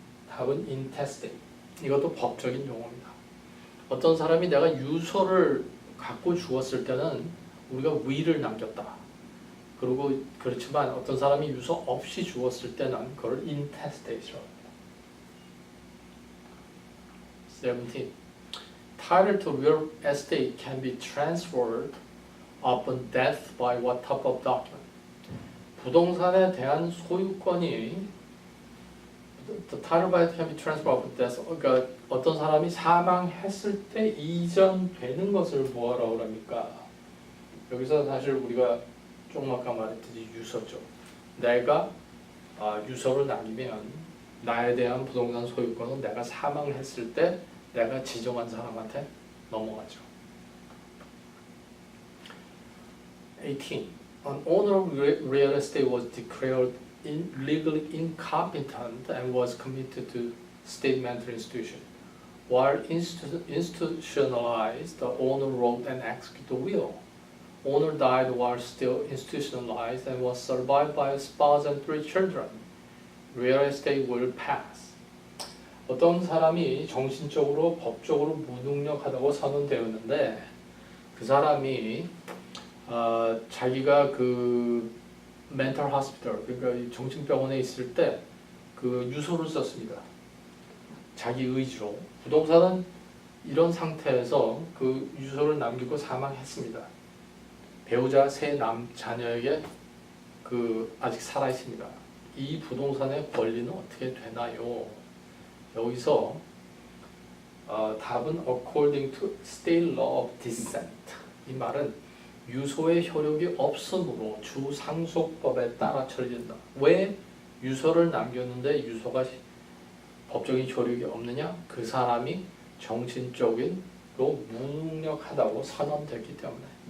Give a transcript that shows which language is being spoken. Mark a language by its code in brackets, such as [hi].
[ko] 답은 intestate. 이것도 법적인 용어입니다. 어떤 사람이 내가 유서를 갖고 죽었을 때는 우리가 will을 남겼다. 그리고 그렇지만 어떤 사람이 유서 없이 죽었을 때는 그걸 intestate라고 합니다. [en] 17. Title to real estate can be transferred upon death by what type of document? [ko] 부동산에 대한 소유권이 [en] The title by can be transferred upon death. [ko] 그러니까 어떤 사람이 사망했을 때 이전되는 것을 뭐라고 합니까? 여기서 사실 우리가 조금 아까 말했듯이 유서죠. 내가 유서를 남기면 나에 대한 부동산 소유권은 내가 사망했을 때 내가 지정한 사람한테 넘어가죠. [en] 18. An owner of real estate was declared legally incompetent and was committed to state mental institution. While institutionalized, the owner wrote and executed the will. Owner died while still institutionalized and was survived by a spouse and 3 children. Real estate will pass. [ko] 어떤 사람이 정신적으로 법적으로 무능력하다고 선언되었는데 그 사람이 자기가 그 멘탈 호스피털 그러니까 정신병원에 있을 때 그 유서를 썼습니다. 자기 의지로. 부동산은 이런 상태에서 그 유서를 남기고 사망했습니다. 배우자 세 자녀에게 그 아직 살아 있습니다. 이 부동산의 권리는 어떻게 되나요? 여기서 답은 [en] according to state law of descent. [ko] 이 말은 유서의 효력이 없으므로 주상속법에 따라 처리된다. 왜 유서를 남겼는데 유서가 법적인 효력이 없느냐? 그 사람이 정신적으로 무능력하다고 선언됐기 때문에.